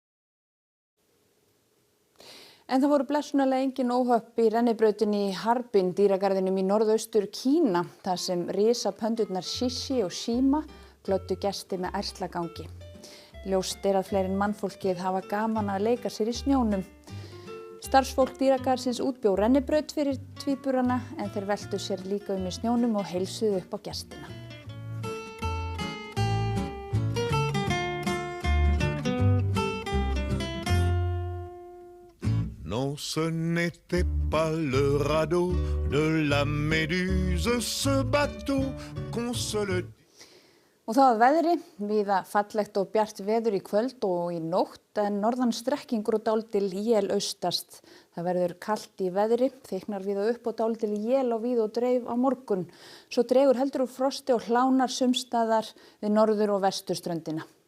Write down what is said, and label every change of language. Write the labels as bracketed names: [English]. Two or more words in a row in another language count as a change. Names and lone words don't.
[Icelandic] En það voru blessunarlega engin óhöpp í rennibrautinni í Harbin, dýragarðinum í norðaustur Kína, þar sem risapöndurnar Shishi og Shima glöddu gesti með ærslagangi. Ljóst að fleiri en mannfólkið hafa gaman að leika sér í snjónum. Starfsfólk dýragarðsins útbjó rennibraut fyrir tvíburana en þeir veltu sér líka í snjónum og heilsuðu upp á gestina. [French] Non, ce n'était pas le radeau de la Méduse, ce bateau qu'on se le dit. [Icelandic] Og það að veðri, víða fallegt og bjart veður í kvöld og í nótt en norðan strekkingur og dálítil él austast. Það verður kalt í veðri, þykknar víða upp og dálítil él á víð og dreif á morgun. Svo dregur heldur úr frosti og hlánar sumstaðar við norður og vesturströndina.